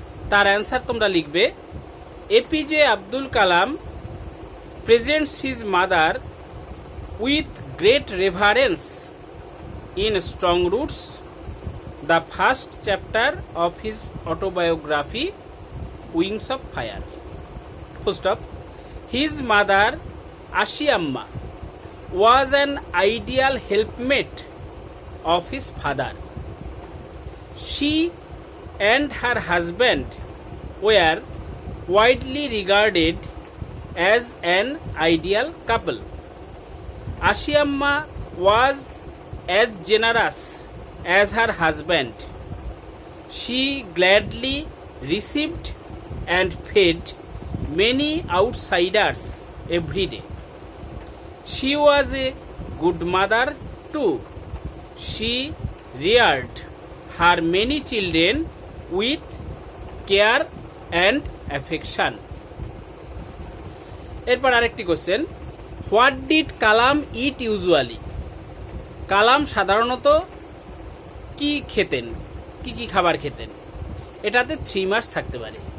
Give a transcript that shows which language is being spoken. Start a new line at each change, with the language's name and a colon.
Bangla: তার অ্যান্সার তোমরা লিখবে,
English: APJ Abdul Kalam presents his mother with great reverence in strong roots, the first chapter of his autobiography wings of fire. Full stop. His mother Ashiamma was an ideal helpmate of his father. She and her husband were widely regarded as an ideal couple. Ashiamma was as generous as her husband. She gladly received and fed many outsiders every day. She was a good mother too. She reared her many children with care and affection.
Bangla: এরপর আরেকটি question,
English: What did Kalam eat usually.
Bangla: কালাম সাধারণত কি খেতেন, কি কি খাবার খেতেন, এটাতে 3 মার্কস থাকতে পারে।